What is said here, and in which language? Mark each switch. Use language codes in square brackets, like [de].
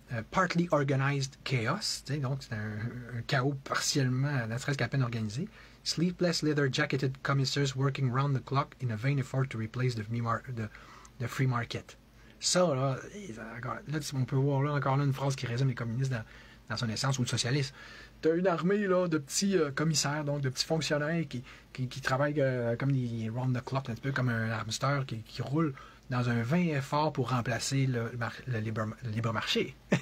[en] Partly organized chaos, [fr] donc c'est un chaos partiellement, ne serait-ce qu'à peine organisé. [en] Sleepless leather-jacketed commissars working round the clock in a vain effort to replace the free market. [fr] Ça, là, on peut voir là encore là une phrase qui résume les communistes dans son essence, ou le socialiste. Tu as une armée là, de petits commissaires, donc de petits fonctionnaires qui travaillent comme des [en] round the clock, [fr] un petit peu comme un hamster qui roule dans un vain effort pour remplacer le libre marché.